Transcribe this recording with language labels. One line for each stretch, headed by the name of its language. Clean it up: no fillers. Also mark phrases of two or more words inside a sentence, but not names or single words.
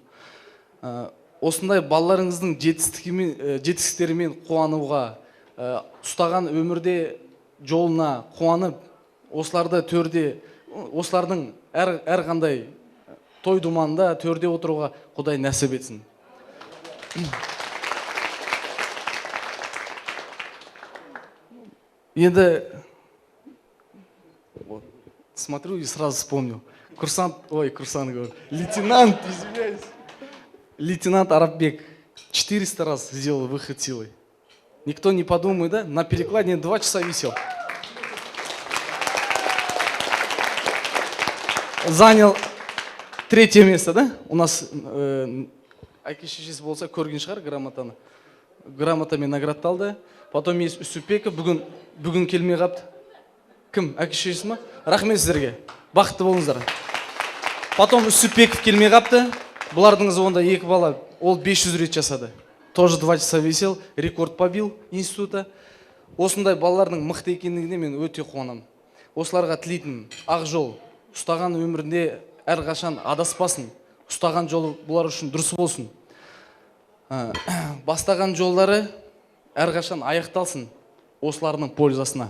Kazakh: Осындай балаларыңыздың жетістіктерімен қуануға, ұстаған өмірде жолына қуанып, осыларды төрде, осылардың әрқандай той думанда төрде отыруға Құдай нәсіп етсін.
Russian: Енді смотрю и сразу вспомнил. Лейтенант, извиняюсь. Лейтенант Араббек 400 раз сделал выход силой. Никто не подумает, да? На перекладине 2 часа висел. Занял 3-е место, да? У нас
Kazakh: әке-шешесі болса көрген шығар грамотаны. Грамотамен наградталды.
Russian: Потом есть
Kazakh: Үсіпбеков, бүгін келмей қапты. Кім? Әке-шешесі ма? Рахмет сіздерге. Бақытты болыңыздар. Потом Үсіпбеков келмей қапты. Бұлардың онда 2 бала, ол 500 рет жасады.
Russian: Тоже 2 часа висел, рекорд побил института.
Kazakh: Осындай балалардың мықты екендігіне мен өте қуанамын. Осыларға тілейтін ақ жол, ұстаған өмірінде әрқашан адаспасын. Ұстаған жолы бұлар үшін дұрыс болсын. Бастаған жолдары әрқашан аяқталсын осыларының пользасына.